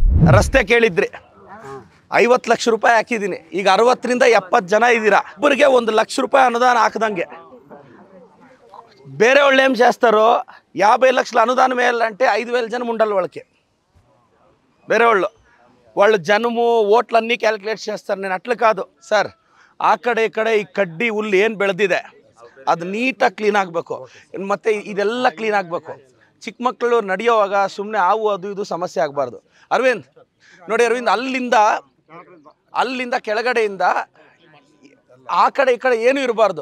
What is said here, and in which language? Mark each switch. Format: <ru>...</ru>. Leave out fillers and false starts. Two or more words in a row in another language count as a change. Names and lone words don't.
<kn>ರಸ್ತೆ ಕೇಳಿದ್ರಿ 50 ಲಕ್ಷ ರೂಪಾಯಿ ಹಾಕಿದ್ದೀನಿ. ಈಗ 60ರಿಂದ 70 ಜನ ಇದ್ದೀರಾ. ಒಬ್ಬರಿಗೆ 1 ಲಕ್ಷ ರೂಪಾಯಿ ಅನುದಾನ ಹಾಕದಂಗೆ.</kn> <te>ಬೇరే వాళ్ళు ఏం చేస్తారు 50 లక్షల అనుదానం వేయాలంటే 5,000 జనం ఉండాలి వాళ్ళకి. వేరే వాళ్ళు జనము ఓట్లన్నీ క్యాలిక్యులేట్ చేస్తారు. నేను అట్లా కాదు సార్.</te> <kn>ಆ ಕಡೆ ಈ ಕಡೆ ಈ ಕಡ್ಡಿ ಹುಲ್ಲು ಏನು ಬೆಳೆದಿದೆ ಅದು ನೀಟಾಗಿ ಕ್ಲೀನ್ ಆಗಬೇಕು. ಮತ್ತು ಇದೆಲ್ಲ ಕ್ಲೀನ್ ಆಗಬೇಕು. ಚಿಕ್ಕ ಮಕ್ಕಳು ನಡೆಯೋವಾಗ ಸುಮ್ಮನೆ ಹಾವು ಅದು ಇದು ಸಮಸ್ಯೆ ಆಗಬಾರ್ದು. ಅರವಿಂದ್ ನೋಡಿ, ಅರವಿಂದ್ ಅಲ್ಲಿಂದ ಕೆಳಗಡೆಯಿಂದ ಆ ಕಡೆ ಈ ಕಡೆ ಏನೂ ಇರಬಾರ್ದು.</kn>